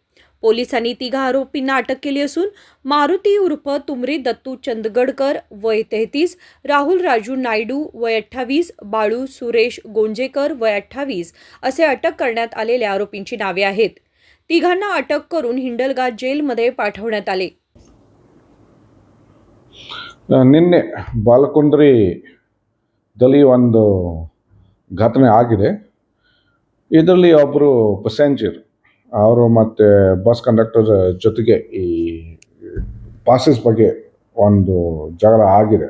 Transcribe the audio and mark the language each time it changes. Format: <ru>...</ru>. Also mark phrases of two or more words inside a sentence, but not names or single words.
<mr>पोलिसांनी 3 आरोपींना अटक केली असून मारुती उर्फ तुमरी दत्तू चंदगडकर वय 33, राहुल राजू नायडू वय 28, बाळू सुरेश गोंजेकर वय 28 असे अटक करण्यात आलेल्या आरोपींची नावे आहेत. 3 अटक करून हिंडलगा जेलमध्ये पाठवण्यात आले.</mr> <kn>ನಿನ್ನೆ ಬಾಲಕುಂದ್ರಿದಲ್ಲಿ ಒಂದು ಘಟನೆ ಆಗಿದೆ. ಇದರಲ್ಲಿ ಒಬ್ಬರು ಪ್ಯಾಸೆಂಜರ್ ಅವರು ಮತ್ತು ಬಸ್ ಕಂಡಕ್ಟರ್ ಜೊತೆಗೆ ಈ ಪಾಸಸ್ ಬಗ್ಗೆ ಒಂದು ಜಗಳ ಆಗಿದೆ.</kn>